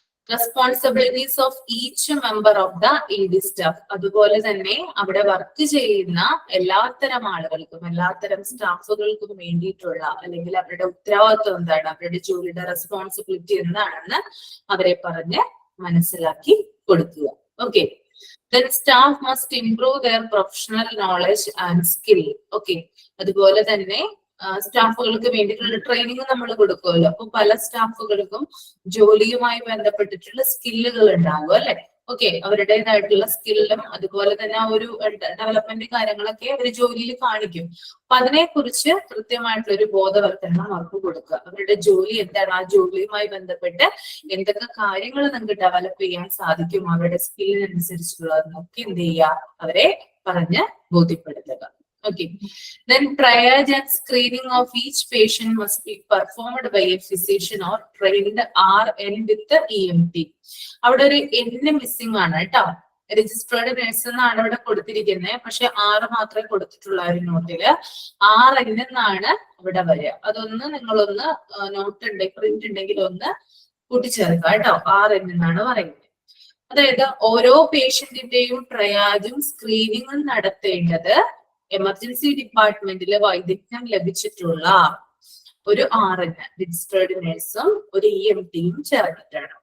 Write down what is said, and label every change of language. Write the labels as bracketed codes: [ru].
[en] responsibilities of each member of the ED staff, [ml] അതുപോലെ തന്നെ അവിടെ വർക്ക് ചെയ്യുന്ന എല്ലാത്തരം ആളുകൾക്കും എല്ലാത്തരം സ്റ്റാഫുകൾക്കും വേണ്ടിയിട്ടുള്ള അല്ലെങ്കിൽ അവരുടെ ഉത്തരവാദിത്വം എന്താണ്, അവരുടെ ജോലിയുടെ റെസ്പോൺസിബിലിറ്റി എന്താണെന്ന് അവരെ പറഞ്ഞ് മനസ്സിലാക്കി കൊടുക്കുക. [en] Okay, then staff must improve their professional knowledge and skill. Okay, [ml] അതുപോലെ തന്നെ സ്റ്റാഫുകൾക്ക് വേണ്ടിയിട്ടുള്ള ട്രെയിനിങ് നമ്മൾ കൊടുക്കുമല്ലോ. അപ്പൊ പല സ്റ്റാഫുകൾക്കും ജോലിയുമായി ബന്ധപ്പെട്ടിട്ടുള്ള സ്കില്ലുകൾ ഉണ്ടാകും അല്ലെ. ഓക്കെ, അവരുടേതായിട്ടുള്ള സ്കില്ലും അതുപോലെ തന്നെ ആ ഒരു ഡെവലപ്മെന്റ് കാര്യങ്ങളൊക്കെ അവർ ജോലിയിൽ കാണിക്കും. അപ്പൊ അതിനെക്കുറിച്ച് കൃത്യമായിട്ടുള്ള ഒരു ബോധവൽക്കരണം അവർക്ക് കൊടുക്കുക. അവരുടെ ജോലി എന്താണ്, ആ ജോലിയുമായി ബന്ധപ്പെട്ട് എന്തൊക്കെ കാര്യങ്ങൾ നിങ്ങൾക്ക് ഡെവലപ്പ് ചെയ്യാൻ സാധിക്കും, അവരുടെ സ്കില്ലിനനുസരിച്ചുള്ളതൊക്കെ എന്ത് ചെയ്യുക, അവരെ പറഞ്ഞ് ബോധ്യപ്പെടുത്തുക. [en] Okay. Then triage and screening of each patient must be performed by a physician or trained RN with the EMT. [ml] അവിടെ ഒരു N മിസ്സിംഗ് ആണ് കേട്ടോ. രജിസ്ട്രേർഡ് നഴ്സ് എന്നാണ് ഇവിടെ കൊടുത്തിരിക്കുന്നത്, പക്ഷെ 6 മാത്രമേ കൊടുത്തിട്ടുള്ള ഒരു നോട്ടില്. RN എന്നാണ് ഇവിടെ വരിക. അതൊന്ന് നിങ്ങളൊന്ന് നോട്ട് ഉണ്ടെങ്കിൽ പ്രിന്റ് ഉണ്ടെങ്കിൽ ഒന്ന് കൂട്ടിച്ചേർക്കുക കേട്ടോ. RN എന്നാണ് പറയുന്നത്. അതായത് ഓരോ പേഷ്യന്റിന്റെയും ട്രയാജും സ്ക്രീനിങ്ങും നടത്തേണ്ടത് എമർജൻസി ഡിപ്പാർട്ട്മെന്റിൽ വൈദഗ്ധ്യം ലഭിച്ചിട്ടുള്ള ഒരു RN രജിസ്ട്രേർഡ് നഴ്സും ഒരു EMTയും ചേർന്നിട്ടാണ്.